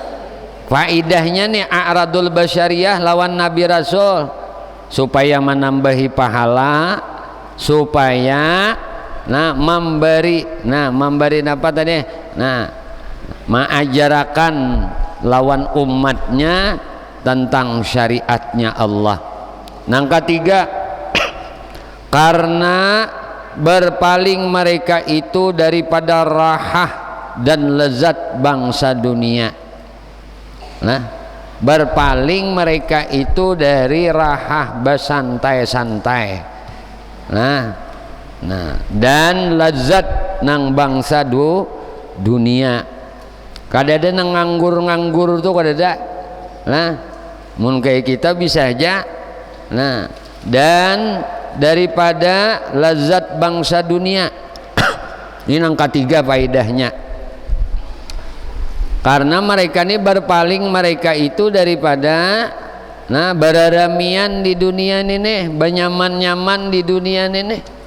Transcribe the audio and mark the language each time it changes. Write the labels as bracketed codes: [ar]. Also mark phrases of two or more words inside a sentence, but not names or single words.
[id] Faidahnya nih [ar] أعراض البشرية [id] lawan Nabi Rasul supaya menambahi pahala, supaya memberi apa tadi? Mengajarkan lawan umatnya tentang syariatnya Allah. Yang ketiga, karena berpaling mereka itu daripada rahah dan lezat bangsa dunia. Nah, berpaling mereka itu dari rahah bersantai-santai. Nah, dan lezat nang bangsa dunia. [bjn] Kadada nang nganggur-nganggur tuh kadada. Nah, mun kayak kita bisa aja. [id] Nah, dan daripada lezat bangsa dunia. Ini yang ketiga faedahnya. Karena mereka ini berpaling mereka itu daripada beraramian di dunia ini, benyaman-nyaman di dunia ini.